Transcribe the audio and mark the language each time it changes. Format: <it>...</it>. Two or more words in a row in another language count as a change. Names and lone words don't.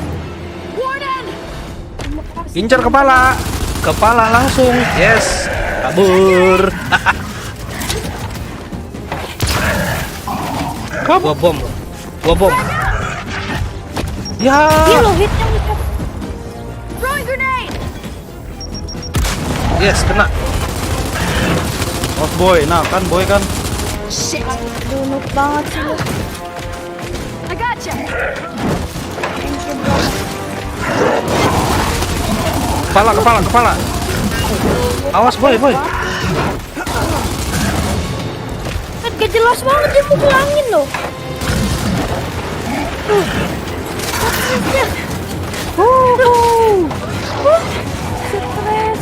<id>Incar kepala langsung. Yes, kabur. Gua bom. Ya, Iya loh, hitnya bisa.</id> <en>Throwing grenade!</en> <id>yes kena.</id> <en>Oh boy,</en> <id>nah kan boy kan. Shit! Dunut banget sih lo.</id> <en>I gotcha!</en> <id>Kepala. Awas boy. Kan gak jelas banget dia mukul angin loh. Stres.</id>